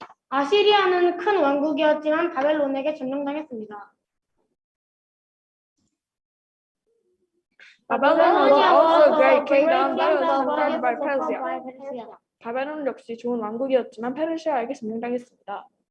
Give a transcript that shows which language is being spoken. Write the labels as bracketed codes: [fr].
[ko] 아시리아는 큰 왕국이었지만 바벨론에게 점령당했습니다. [en] Babylon was also a great kingdom, but was conquered by Persia. [ko] 바벨론 역시 좋은 왕국이었지만 페르시아에게 점령당했습니다.